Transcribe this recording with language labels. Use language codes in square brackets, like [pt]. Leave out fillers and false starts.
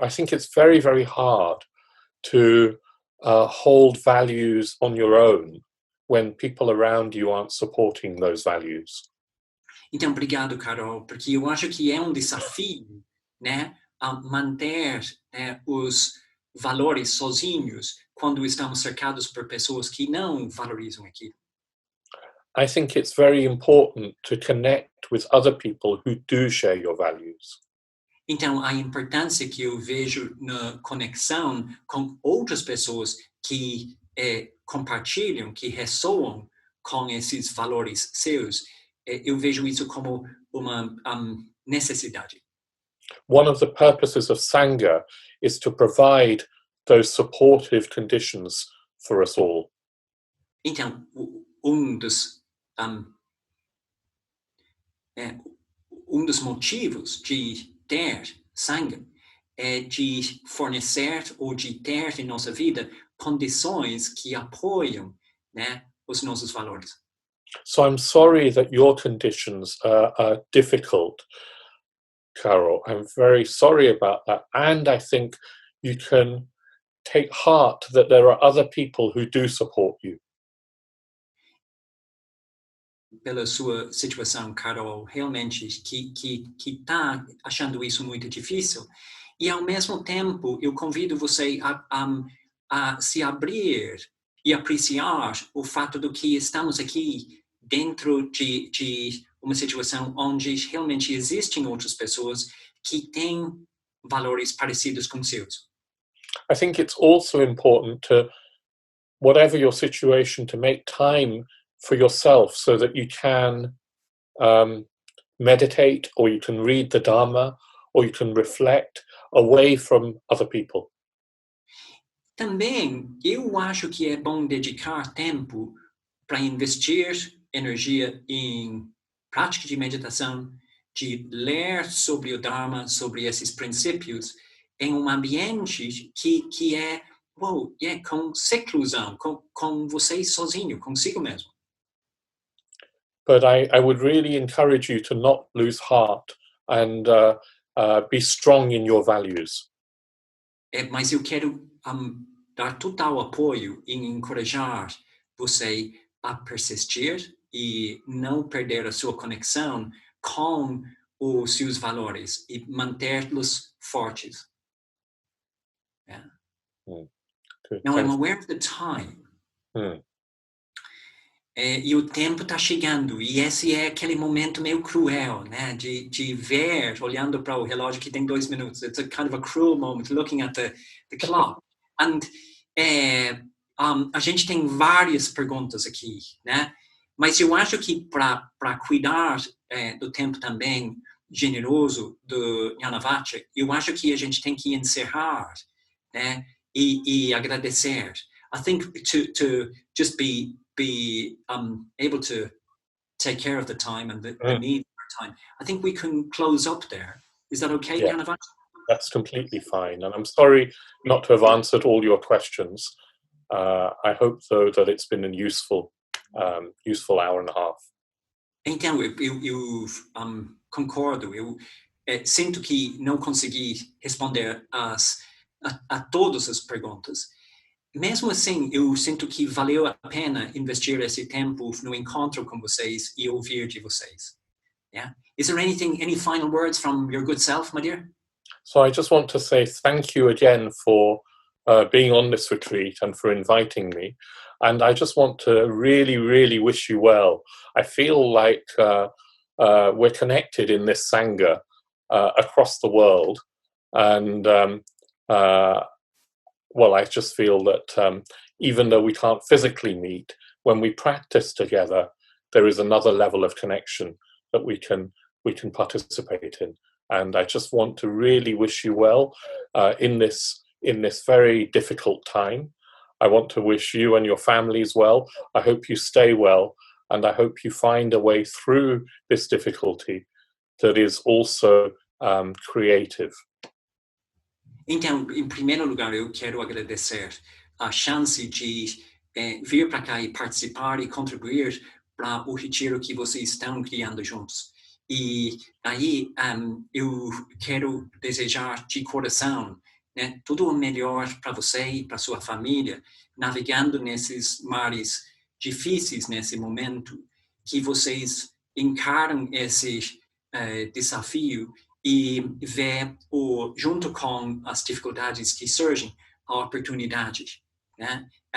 [en] I think it's very, very hard to hold values on your own when people around you aren't supporting those values. [pt] Então, obrigado, Carol, porque eu acho que é desafio, né, a manter os valores sozinhos quando estamos cercados por pessoas que não valorizam aquilo. [en] I think it's very important to connect with other people who do share your values. [pt] Então, a importância que eu vejo na conexão com outras pessoas que compartilham, que ressoam com esses valores seus, eu vejo isso como uma necessidade. [en] One of the purposes of Sangha is to provide those supportive conditions for us all. [pt] Então, dos motivos de ter Sangha é de fornecer ou de ter em nossa vida condições que apoiam, né, os nossos valores. [en] So I'm sorry that your conditions are difficult, Carol. I'm very sorry about that. And I think you can take heart that there are other people who do support you. [pt] Pela sua situação, Carol, realmente que está achando isso muito difícil. E, ao mesmo tempo, eu convido você a se abrir e apreciar o fato de que estamos aqui dentro de uma situação onde realmente existem outras pessoas que têm valores parecidos com os seus. [en] I think it's also important to, whatever your situation, to make time for yourself so that you can meditate, or you can read the Dharma, or you can reflect away from other people. [pt] Também, eu acho que é bom dedicar tempo para investir energia em prática de meditação, de ler sobre o Dharma, sobre esses princípios, em um ambiente que é com seclusão, com você sozinho, consigo mesmo. [en] But I would really encourage you to not lose heart and be strong in your values. [pt] Mas eu quero dar total apoio em encorajar você a persistir e não perder a sua conexão com os seus valores e mantê-los fortes. Yeah. [en] Now, I'm aware of the time. [pt] E o tempo está chegando, e esse é aquele momento meio cruel, né? De ver, olhando para o relógio que tem 2 minutos. [en] It's a kind of a cruel moment, looking at the clock. [pt] And a gente tem várias perguntas aqui, né? Mas eu acho que para cuidar do tempo também generoso do Jnanavaca, eu acho que a gente tem que encerrar, né? E agradecer. [en] I think to just be able to take care of the time and the need for time. I think we can close up there. Is that okay, Yeah, Jnanavaca? that's completely fine. And I'm sorry not to have answered all your questions. I hope, though, that it's been a useful hour and a half. [pt] Então, eu concordo. Eu sinto que não consegui responder a todas as perguntas. Mesmo assim, eu sinto que valeu a pena investir esse tempo no encontro com vocês e ouvir de vocês. [en] Yeah? Is there any final words from your good self, my dear? So I just want to say thank you again for being on this retreat and for inviting me. And I just want to really, really wish you well. I feel like we're connected in this Sangha across the world. And I just feel that even though we can't physically meet, when we practice together, there is another level of connection that we can participate in. And I just want to really wish you well in this very difficult time. I want to wish you and your families well. I hope you stay well, and I hope you find a way through this difficulty that is also creative. [pt] Então, em primeiro lugar, eu quero agradecer a chance de vir para cá e participar e contribuir para o retiro que vocês estão criando juntos. E aí eu quero desejar de coração, né, tudo o melhor para você e para sua família, navegando nesses mares difíceis nesse momento, que vocês encaram esse desafio e vê, junto com as dificuldades que surgem, a oportunidade, né?